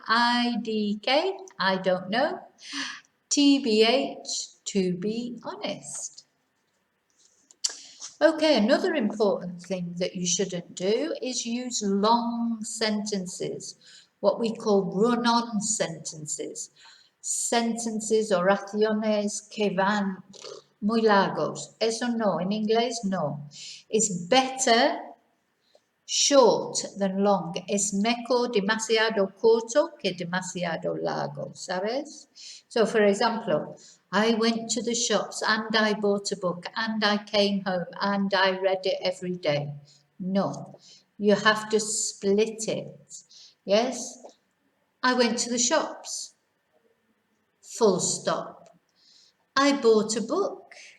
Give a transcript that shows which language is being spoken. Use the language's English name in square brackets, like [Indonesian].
[English] IDK, I don't know. TBH, to be honest. Okay, another important thing that you shouldn't do is use long sentences, what we call run-on sentences. [Spanish] Sentences, oraciones que van muy largos. Eso no, in inglés no. [English] It's better short than long. [Spanish] Es mejor demasiado corto que demasiado largo, ¿sabes? [English] So, for example, I went to the shops and I bought a book and I came home and I read it every day. No, you have to split it. Yes, I went to the shops. Full stop. I bought a book.